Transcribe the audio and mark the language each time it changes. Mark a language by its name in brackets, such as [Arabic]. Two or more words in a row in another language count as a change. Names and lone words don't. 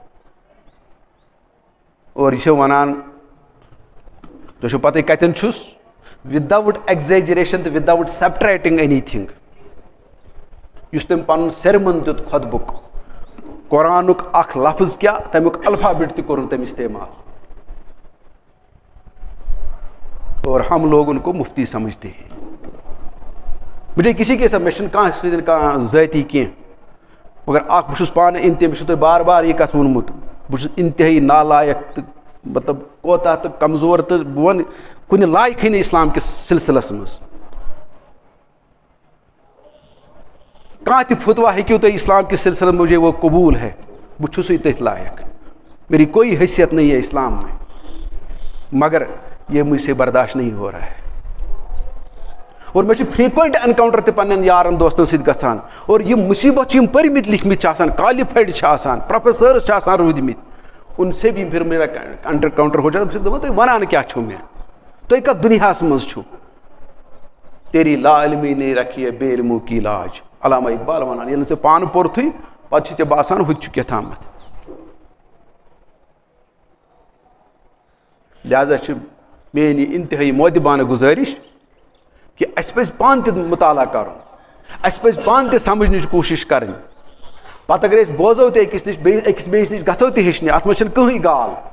[Kashmiri] اور یہِ چھِ وَنان تۄہہِ چھو پَتہٕ کَتٮ۪ن چھُس [English] without exaggeration [Kashmiri] تہٕ [English] without subtracting anything. [Kashmiri] یُس تٔمۍ پَنُن سرمن دیُت خۄطبُک قرآنُک اکھ لفظ کیٛاہ تَمیُک الفابِٹ تہِ کوٚرُن تٔمۍ اِستعمال. [Urdu] اور ہم لوگ ان کو مفتی سمجھتے ہیں. مجھے کسی کے ساتھ [Kashmiri] مےٚ چھُنہٕ کانٛہہ سۭتۍ کانٛہہ ذٲتی کینٛہہ مگر اکھ بہٕ چھُس پانہٕ مےٚ چھُ تۄہہِ بار بار یہِ کَتھ ووٚنمُت بہٕ چھُس اِنتہٲیی نالایق تہٕ مطلب کوتاہ تہٕ کمزور تہٕ بہٕ وَنہٕ کُنہِ لایقٕے نہٕ اِسلام کِس سِلسِلس منٛز. کانٛہہ تہِ فتوا ہیٚکِو تُہۍ اِسلام کِس سِلسِلس [Urdu] مجھے وہ قبوٗل ہے [Kashmiri] بہٕ چھُسٕے تٔتھۍ لایق. [Urdu] میری کوئی حیثیت نہیں ہے اسلام میں مگر یہ مجھ سے برداشت نہیں ہو رہا ہے. [Kashmiri] اور مےٚ چھُ [English] frequent encounter [Kashmiri] تہِ پننٮ۪ن یارن دوستن سۭتۍ گژھان اور یِم مُصیبت چھِ یِم پٔرمٕتۍ لیکھمٕتۍ چھِ آسان کالِفایڈ چھِ آسان پروفیسٲرٕس چھِ آسان روٗدمٕتۍ [Urdu] ان سے بھی پھر میرا انکاونٹر ہو جاتا. [Kashmiri] بہٕ چھُس دَپان تُہۍ وَنان کیٛاہ چھُو مےٚ تُہۍ کَتھ دُنیاہس منٛز چھُو. [Urdu] تیری لا علمی نے رکھی ہے بے علموں کی لاج. [Kashmiri] علامہ اقبال وَنان ییٚلہِ نہٕ ژےٚ پانہٕ پوٚرتھٕے پتہٕ چھِ ژےٚ باسان ہُہ تہِ چھُ کیٛاہ تامَتھ. لہٰذا چھِ میٲنۍ یہِ اِنتہٲیی مودِبانہٕ گُزٲرِش کہِ اَسہِ پَزِ پانہٕ تہِ مُطالعہ کَرُن. اَسہِ پَزِ پانہٕ تہِ سَمجھنٕچ کوٗشِش کَرٕنۍ. پَتہٕ اگر أسۍ بوزو تہِ أکِس نِش أکِس بیٚیِس نِش گژھو تہِ ہیٚچھنہِ اَتھ منٛز چھَنہٕ کٕہٕنۍ گال.